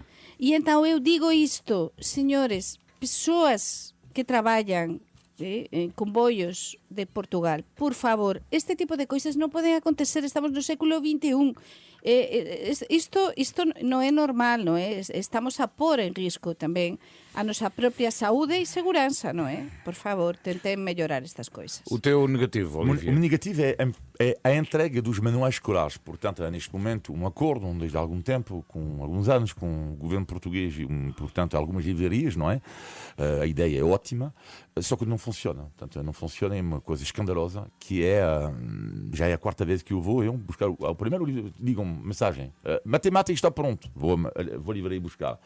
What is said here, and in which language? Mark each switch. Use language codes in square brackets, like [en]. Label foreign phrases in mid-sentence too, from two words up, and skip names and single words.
[pt] E então eu digo isto, senhores, pessoas que [gl] traballan en comboios de Portugal, por favor, este tipo de coisas non poden acontecer, estamos no século XXI. Isto non é normal, non é? Estamos a pôr en risco tamén a nosa propia saúde e segurança, [pt] não é? Por favor, tentem melhorar estas coisas. O teu negativo, O Olivier. negativo é a entrega dos manuais escolares. Portanto, há neste momento um acordo desde há algum tempo, com alguns anos, com o governo português e, portanto, algumas livrarias, não é? A ideia é ótima, só que não funciona. Portanto, não funciona, é uma coisa escandalosa, que é, já é a quarta vez que eu vou buscar, ao primeiro ligam-me mensagem, matemática está pronto, vou à livraria buscar.